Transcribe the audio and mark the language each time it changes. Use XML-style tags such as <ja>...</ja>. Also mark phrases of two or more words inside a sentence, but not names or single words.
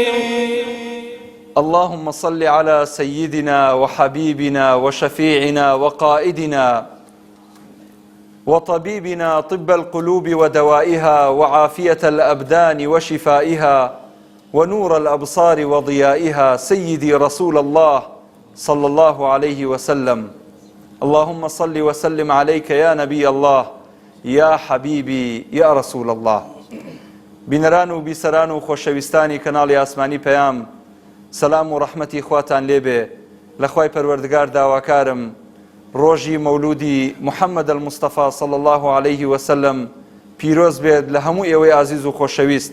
<ar>اللهم صل على سيدنا وحبيبنا وشفيعنا وقائدنا وطبيبنا طب القلوب ودوائها وعافية الأبدان وشفائها ونور الأبصار وضيائها سيدي رسول الله صلى الله عليه وسلم. اللهم صل وسلم عليك يا نبي الله يا حبيبي يا رسول الله.</ar> <ckb>بنران و بیسەران و خۆشەویستانی کەناڵی ئاسمانی پەیام سەلام و ڕەحمەتی خواتان لێبێ. لە خوای پەروەردگار داواکارم ڕۆژی مەولودی محەممەد المستەفا</ckb> <ar>صلی الله عليه وسلم</ar> <ckb>پیرۆز بێت لە هەموو ئێوەی عزیز و خۆشەویست.</ckb>